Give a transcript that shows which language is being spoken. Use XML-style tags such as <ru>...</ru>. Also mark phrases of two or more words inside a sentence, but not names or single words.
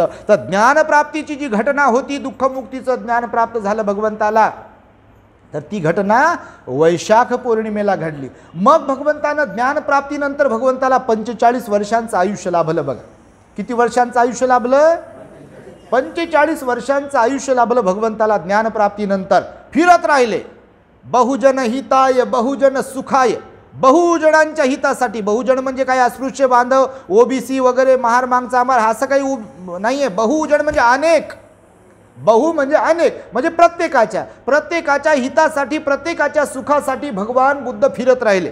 <mr>तर ज्ञानप्राप्तीची जी घटना होती, दुःखमुक्तीचं ज्ञान प्राप्त झालं भगवंताला, तर ती घटना वैशाख पौर्णिमेला घडली. मग भगवंतानं ज्ञानप्राप्तीनंतर भगवंताला 45 वर्षांचं आयुष्य लाभलं. बघा किती वर्षांचं आयुष्य लाभलं? 45 वर्षांचं आयुष्य लाभलं भगवंताला ज्ञानप्राप्तीनंतर. फिरत राहिले</mr> <pi>बहुजन हिताय बहुजन सुखाय,</pi> <mr>बहुजनांच्या हितासाठी. बहुजन म्हणजे काय? अस्पृश्य बांधव, ओबीसी वगैरे, महार मागचा आमार असं काही नाही आहे. बहुजन म्हणजे अनेक, बहु म्हणजे अनेक, म्हणजे प्रत्येकाच्या हितासाठी, प्रत्येकाच्या सुखासाठी भगवान बुद्ध फिरत राहिले.</mr>